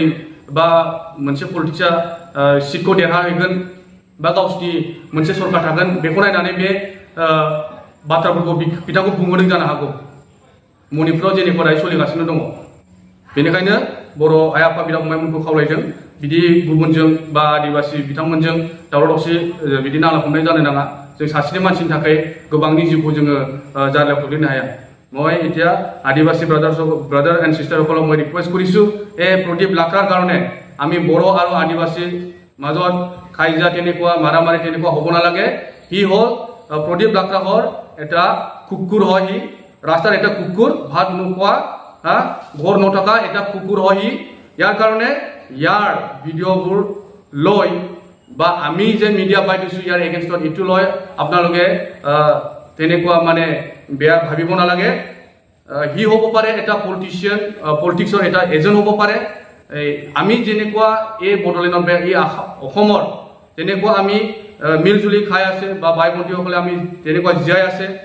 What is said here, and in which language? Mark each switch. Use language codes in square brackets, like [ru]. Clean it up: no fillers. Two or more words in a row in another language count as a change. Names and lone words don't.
[brx] बा मोनसे पलिटिक्सआ सिटखौ देरहाहैगोन बा गावसिनि मोनसे सरकार थागोन बेखौ नायनानै बे बाथ्राफोरखौ बिथांखौ बुंहोदों जानो हागौ मणिपुराव जेनेखा दायो सोलिगासिनो दङ बेनिखायनो बर' आइ आफा बिदा फंबायमोनखौ खावलायदों बिदि गुबुनजों बा आदिबासि बिथांमोनजों दावराव दावसि बिदि नांलाय खमलाय जानो नाङा जों सासेनि मानसिनि थाखाय गोबांनि जिउखौ जोङो जारलायाव खोख्लैनो हाया [as] মই এতিয়া আদিবাসী [en] brother and sisterসকলক [as] মই ৰিকুৱেষ্ট কৰিছোঁ এই প্ৰদীপ লাক্ৰাৰ কাৰণে আমি বড়ো আৰু আদিবাসীৰ মাজত কাজিয়া তেনেকুৱা মাৰামাৰি তেনেকুৱা হ'ব নালাগে হি হ'ল প্ৰদীপ লাক্ৰা হ'ল এটা কুকুৰ হয় হি ৰাস্তাৰ এটা কুকুৰ ভাত নোখোৱা ঘৰ নথকা এটা কুকুৰ হয় হি ইয়াৰ কাৰণে ইয়াৰ ভিডিঅ'বোৰ লৈ বা আমি যে মিডিয়া পাই দিছোঁ ইয়াৰ এগেইনষ্টত ইটো লৈ আপোনালোকে তেনেকুৱা মানে বেয়া ভাবিব নালাগে হি হ'ব পাৰে এটা পলিটিক্সৰ এটা এজেণ্ট হ'ব পাৰে আমি যেনেকুৱা এই বড়োলেণ্ডৰ এই অসমৰ তেনেকুৱা আমি মিলজুলি খাই আছে বা বাই ভণ্টিসকলে আমি তেনেকুৱা জীয়াই আছে